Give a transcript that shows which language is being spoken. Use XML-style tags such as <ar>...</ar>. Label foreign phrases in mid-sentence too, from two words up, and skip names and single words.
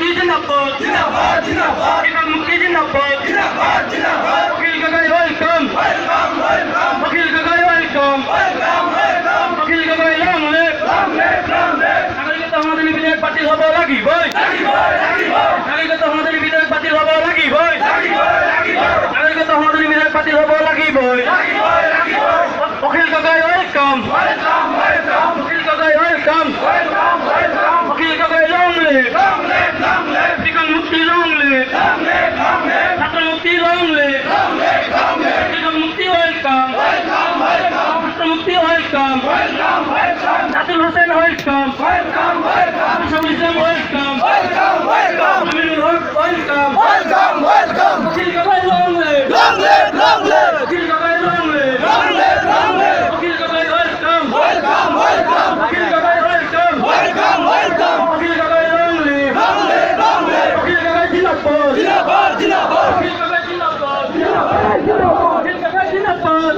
<as>জিন্দাবাদ জিন্দাবাদ জিন্দাবাদ কৃষক মুক্তি জিন্দাবাদ জিন্দাবাদ জিন্দাবাদ অখিল গগৈ</as> <en>welcome welcome welcome Akhil Gogoi welcome welcome welcome Akhil Gogoi long live</en> <as>নাগরিকত্ব সমাধানী বিধেয়ক বাতিল হব লাগিবই নাগরিকত্ব সমাধানী বিধেয়ক বাতিল হব লাগিবই নাগরিকত্ব সমাধানী বিধেয়ক বাতিল হব লাগিবই অখিল গগৈ</as> <en>welcome welcome welcome Akhil Gogoi welcome welcome welcome Akhil Gogoi long লিভ</en> <as>কৃষক মুক্তি</as> <en>long live</en> <as>ছাত্র মুক্তি</as> <en>long live</en> <as>কৃষক মুক্তি</as> <en>ওয়েলকাম</en> <as>ছাত্র মুক্তি</as> <en>welcome Nasir Hossain welcome Shafiul Islam welcome Aminul Haque welcome Akhil Gogoi long live Akhil Gogoi long live Akhil Gogoi welcome Akhil Gogoi welcome Akhil Gogoi long live Akhil Gogoi</en> <as>জিন্দাবাদ অখিল গগৈ জিন্দাবাদ অখিল গগৈ জিন্দাবাদ</as>